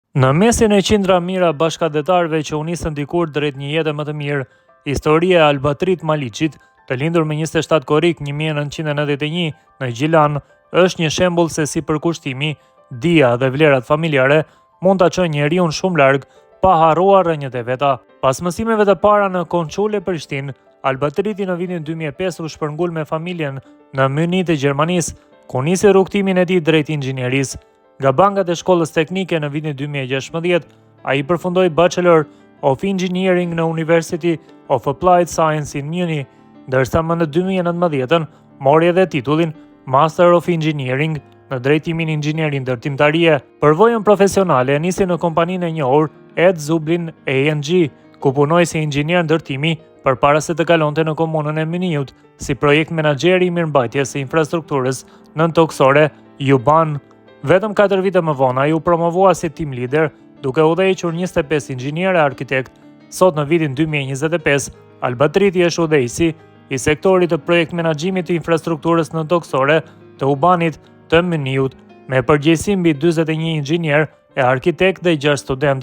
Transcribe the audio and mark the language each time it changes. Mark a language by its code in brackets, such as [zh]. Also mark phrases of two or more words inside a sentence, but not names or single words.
[sq] Në mesin e qindra mira bashkëdetarëve që u nisën dikur drejt një jete më të mirë, historia e Albatrit Maliqit, të lindur me 27 korrik 1991 në Gjilan, është një shembull se si përkushtimi, dija dhe vlerat familjare mund ta çojnë njeriu shumë larg pa harruar rrënjët e veta. Pas mësimeve të para në Konçule Prishtinë, Albatriti në vitin 2005 u shpërngul me familjen në Munich të Gjermanisë, ku nisi rrugtimin e tij drejt inxhinierisë. Nga bankat e shkollës teknike në vitin 2016, ai përfundoi [en] Bachelor of Engineering [sq] në University of Applied Science in Munich, ndërsa më në 2019 mori edhe titullin [en] Master of Engineering [sq] në drejtimin inxhinieri ndërtimtarie. Përvojën profesionale nisi në kompaninë e njohur Ed Zublin A&G, ku punoi si inxhinier ndërtimi përpara se të kalonte në komunën e Munichut si projekt menaxher i mirëmbajtjes së infrastrukturës nëntoksore UBAN. Vetëm 4 vite më vonë ai u promovua si [en] team leader, [sq] duke udhëhequr 25 inxhinier e arkitekt. Sot në vitin 2025, Albatriti është udhëheqësi i sektorit të projekt menaxhimit të infrastrukturës nëntoksore të UBANit të Munichut, me përgjegjësi mbi 41 inxhinier e arkitekt dhe 6 student.